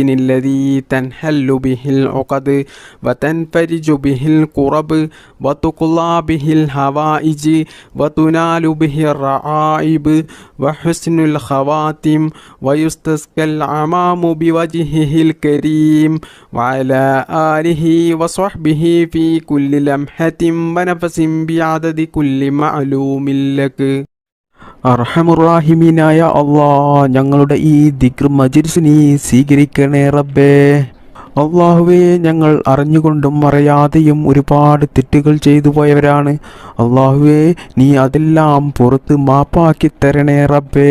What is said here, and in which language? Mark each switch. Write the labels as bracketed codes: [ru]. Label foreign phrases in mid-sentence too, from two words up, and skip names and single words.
[ar] الذي تنحل به العقد وتنفرج به الكرب وتقضى به الحوائج وتنال به الرعائب وحسن الخواتم ويستسقى الغمام بوجهه الكريم وعلى آله وصحبه في كل لمحة ونفس بعدد كل معلوم لك. [ml] അർഹമുറാഹിമീനായ അല്ലാഹ്, ഞങ്ങളുടെ ഈ ദിക്ർ മജ്‌ലിസ് നീ സ്വീകരിക്കണേ റബ്ബേ. അല്ലാഹുവേ, ഞങ്ങൾ അറിഞ്ഞുകൊണ്ടും അറിയാതെയും ഒരുപാട് തെറ്റുകൾ ചെയ്തു പോയവരാണ്. അല്ലാഹുവേ, നീ അതെല്ലാം പുറത്ത് മാപ്പാക്കി തരണേ റബ്ബേ.